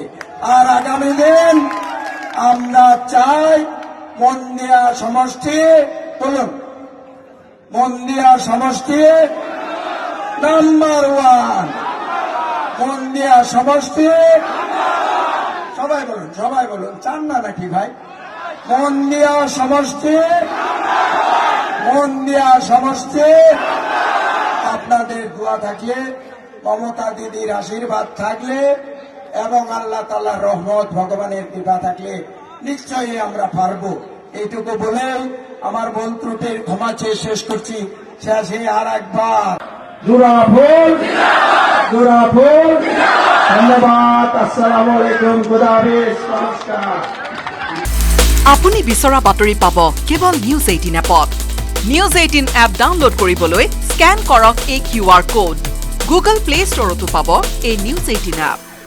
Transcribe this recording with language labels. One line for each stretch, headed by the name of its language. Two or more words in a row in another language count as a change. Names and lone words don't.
Bangla: আর আগামী দিন আমরা চাই মন্দিয়া সমষ্টি, বলুন মন্দিয়া সমষ্টি নাম্বার 1, মন্দিয়া সমষ্টি, সবাই বলুন চান না নাকি ভাই? মন্দিয়া সমষ্টি, মন্দিয়া সমষ্টি। আপনাদের দোয়া থাকলে, মমতা দিদির আশীর্বাদ থাকলে এবং আল্লাহ তাআলার রহমত, ভগবানের কৃপা থাকলে নিশ্চয়ই আমরা পারবো। এইটুকু বলে আমার ভুল ত্রুটির ক্ষমা চেয়ে শেষ করছি। শেষে আর একবার জোড়াফুল, ধন্যবাদ।
Arabic: السلام عليكم,
Persian: خدا حافظ,
Bangla: নমস্কার।
Assamese: আপুনি বিচৰা বাতৰি পাব কেৱল নিউজ 18 এপত। নিউজ 18 এপ ডাউনলোড কৰিবলৈ স্কেন কৰক এই QR কোড। গুগল প্লে ষ্টৰতো পাব এই নিউজ 18 এপ।